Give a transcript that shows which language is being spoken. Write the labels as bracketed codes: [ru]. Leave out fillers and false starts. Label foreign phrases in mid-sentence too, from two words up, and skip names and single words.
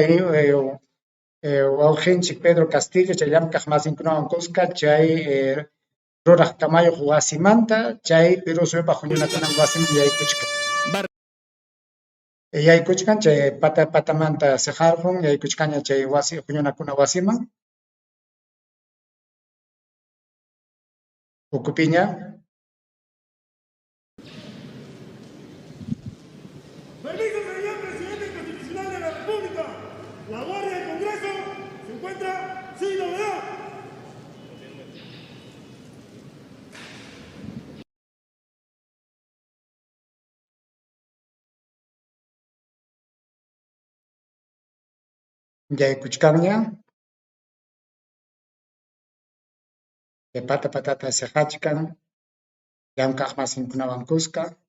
[qu] wawqinchik Pedro Castillo chay llamkaq masinkunawan kusqa chay ruraq kamayuq wasimanta chay Perú suyupa huñunakunan wasiman yaykuchkan. Yaykuchkan chay patamanta siqarqun, yaykuchkanña chay huñunakuna wasiman. Ukupiña. [es] Permiso, señor presidente constitucional de la República. La Guardia del Congreso se encuentra sin novedad. [qu] Yaykuchkanña. Patata siqachkan, llamkaq masinkunawan kusqa.